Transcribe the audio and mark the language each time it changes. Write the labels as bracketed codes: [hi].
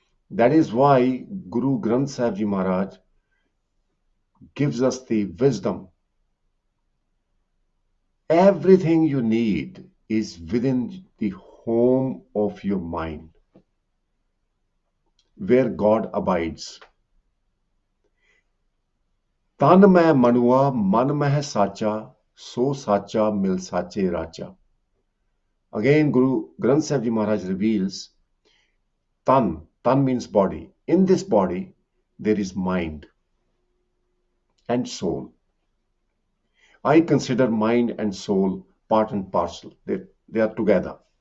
[en] That is why Guru Granth Sahib Ji Maharaj gives us the wisdom. Everything you need is within the home of your mind, where God abides. [pa] तन मैं मनुआ मन मह साचा so sacha mil sache racha. [en] Again, Guru Granth Sahib Ji Maharaj reveals tan means body. In this body, there is mind and soul. I consider mind and soul part and parcel. They are together.